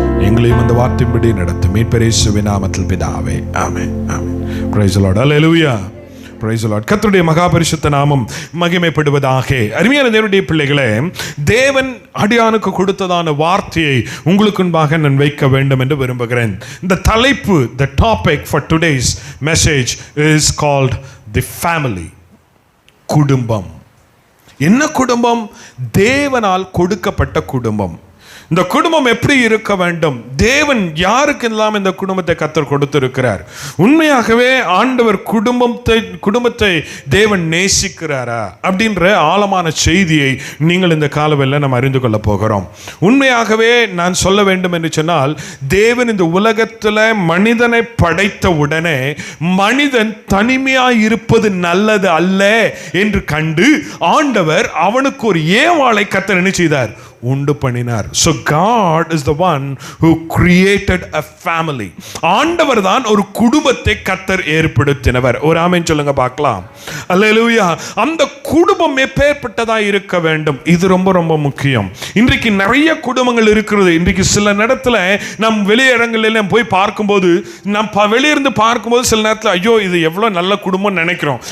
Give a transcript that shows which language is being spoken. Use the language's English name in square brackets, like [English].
[Tamil] எங்களையும் அந்த வார்த்தையின்படி நடத்தும். மீட்பர் இயேசுவின் நாமத்தில் பிதாவே, ஆமென், ஆமென். [English] Praise the Lord. [Tamil] Hallelujah. Praise the Lord. கர்த்தருடைய மகா பரிசுத்த நாமம் மகிமைப்படுவதாக. அருமையான தேவனுடைய பிள்ளைகளே, தேவன் அடியானுக்கு கொடுத்ததான வார்த்தையை உங்களுக்கு முன்பாக நான் வைக்க வேண்டும் என்று விரும்புகிறேன். இந்த தலைப்பு, [English] the topic for today's message is called the family. [Tamil] குடும்பம். என்ன குடும்பம்? தேவனால் கொடுக்கப்பட்ட குடும்பம். இந்த குடும்பம் எப்படி இருக்க வேண்டும்? தேவன் யாருக்கு எல்லாம் இந்த குடும்பத்தை கர்த்தர் கொடுத்திருக்கிறார்? உண்மையாகவே ஆண்டவர் குடும்பத்தை தேவன் நேசிக்கிறாரா அப்படின்ற ஆழமான செய்தியை நீங்கள் இந்த காலவெளியில் நம்ம அறிந்து கொள்ள போகிறோம். உண்மையாகவே நான் சொல்ல வேண்டும் என்று சொன்னால், தேவன் இந்த உலகத்தில் மனிதனை படைத்த உடனே மனிதன் தனிமையாய் இருப்பது நல்லது அல்ல என்று கண்டு ஆண்டவர் அவனுக்கு ஒரு ஏவாளை கர்த்தர் என்ன செய்தார்? உண்டு பண்ணினார். [English] So God is the one who created a family. [Tamil] ஆண்டவர் தான் ஒரு குடும்பத்தை கர்த்தர் ஏற்படுத்தினவர். ஒரு ஆமென் சொல்லுங்க பார்க்கலாம். அல்லேலூயா. அந்த குடும்பம் எப்பேற்பட்டதா இருக்க வேண்டும்? இது ரொம்ப ரொம்ப முக்கியம். இன்றைக்கு நிறைய குடும்பங்கள் இருக்கிறது. இன்றைக்கு சில நேரத்தில் நம் வெளியிடங்களில் போய் பார்க்கும்போது, நம் வெளியிருந்து பார்க்கும்போது சில நேரத்தில் ஐயோ இது எவ்வளோ நல்ல குடும்பம் நினைக்கிறோம்.